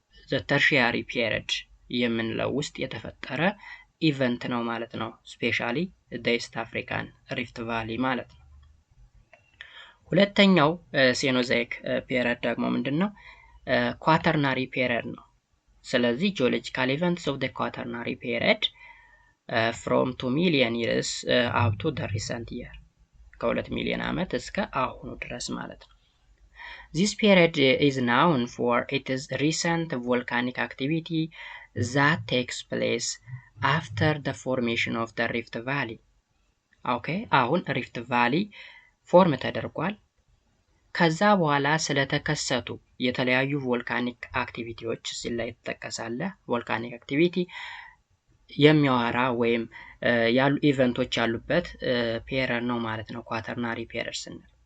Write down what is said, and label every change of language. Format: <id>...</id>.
<am>the tertiary period የምንለው ውስጥ የተፈጠረ ኢቨንት ነው ማለት ነው። ስፔሻሊ the East African Rift Valley ማለት ነው። ሁለተኛው ሴኖዛይክ ፔሪድ ደግሞ ምንድነው? ኳተርናሪ ፔሪድ ነው። ስለዚህ</am> <en>geological events of the quaternary period from 2 million years up to the recent year,</en> <am>ከ2 ሚሊዮን ዓመት እስከ አሁኑ ድረስ ማለት ነው።</am> <en>This period is known for its recent volcanic activity that takes place after the formation of the Rift Valley.</en> <am>Okay, አሁን Rift Valley ፎርም ተደርጓል። ከዛ በኋላ ስለተከሰቱ የተለያዩ ቮልካኒክ አክቲቪቲዎች እዚህ ላይ ተጠቀሳለ። ቮልካኒክ አክቲቪቲ የሚያወራ ወይም ያሉ ኢቨንቶች ያሉበት ፔሪድ ነው ማለት ነው ኳተርናሪ ፔሪድ ስንል።</am>